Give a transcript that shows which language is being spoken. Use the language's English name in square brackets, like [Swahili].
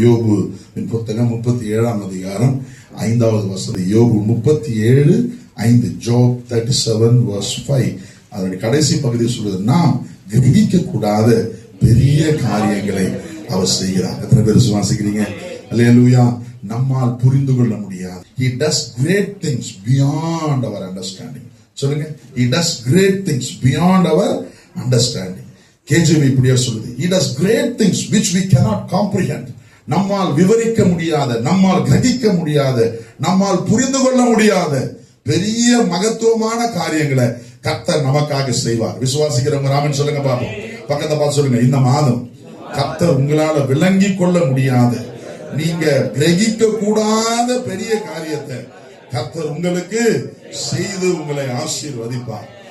[Tamil] யோபு புத்தகம் 37ஆம் அதிகாரம் 5வது வசனம். யோபு 37:5. ஜோப் 37:5. அதனுடைய கடைசி பகுதி சொல்றது, நாம் கிரகிக்க கூடாத பெரிய காரியங்களை அவர் செய்கிறார். எத்தனை பேர் விசுவாசிக்கிறீங்க? அல்லேலூயா. நம்மால் புரிந்து கொள்ள முடியாது. [English] He does great things beyond our understanding. [Tamil] சொல்லுங்க, [English] He does great things beyond our understanding. [Tamil] கேஜிவி இப்படியா சொல்லுது, [English] He does great things which we cannot comprehend. [Tamil] நம்மால் விவரிக்க முடியாத, நம்மால் கிரகிக்க முடியாத, நம்மால் புரிந்து கொள்ள முடியாத பெரிய மகத்துவமான காரியங்களை கர்த்தர் நமக்காக செய்வார். விசுவாசிக்கிறவங்க ராமன் சொல்லுங்க பாப்போம். பக்கத்தை பார்த்து சொல்லுங்க, இந்த மாதம் கர்த்தர் உங்களால விளங்கி கொள்ள முடியாத, நீங்க கிரகிக்க கூடாத பெரிய காரியத்தை கர்த்தர் உங்களுக்கு செய்து உங்களை ஆசீர்வதிப்பார்.